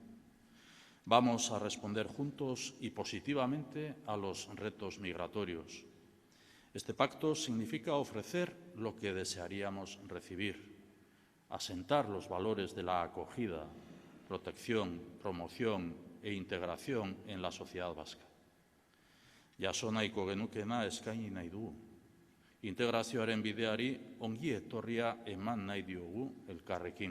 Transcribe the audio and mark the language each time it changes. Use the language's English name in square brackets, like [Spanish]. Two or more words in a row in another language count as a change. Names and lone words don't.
[Spanish] Vamos a responder juntos y positivamente a los retos migratorios. Este pacto significa ofrecer lo que desearíamos recibir, asentar los valores de la acogida, protección, promoción e integración en la sociedad vasca. [Basque] Jaso nahiko genukena eskaini nahi dugu. Integrazioaren bideari ongi etorria eman nahi diogu elkarrekin.